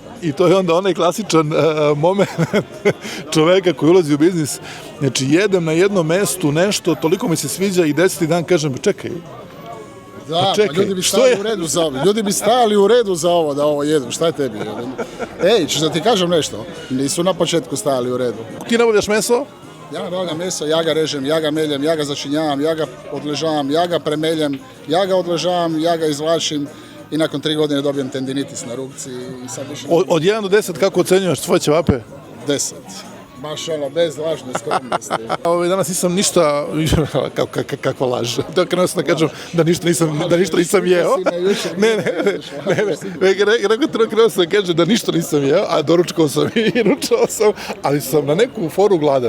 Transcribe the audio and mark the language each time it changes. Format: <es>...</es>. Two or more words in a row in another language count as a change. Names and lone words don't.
<sr>I to je onda onaj klasičan moment čoveka koji ulazi u biznis. Znači, jedem na jednom mestu nešto, toliko mi se sviđa i 10. dan kažem, čekaj, da, pa ljudi bi stali u redu za ovo. Ljudi bi stali u redu za ovo, da ovo jedu. Šta je tebi? Ej, ćeš da ti kažem nešto? Nisu na početku stajali u redu. Ti nabavljaš meso? Ja nabavljam meso, ja ga režem, ja ga meljem, ja ga začinjavam, ja ga odležavam, ja ga premeljem, ja ga odležavam, ja ga izvlačim i nakon 3 godine dobijem tendinitis na rukci. I sad više... Od 1 do 10 kako ocenjuješ svoje ćevape? 10. Baš ono, bez lažne skromnosti. Danas nisam ništa, kakva laž. Da krenuo sam da kažem da ništa nisam jeo. Ne, krenuo sam da kažem da ništa nisam jeo, a doručkao sam i ručao sam, ali sam na neku foru gladan.</sr>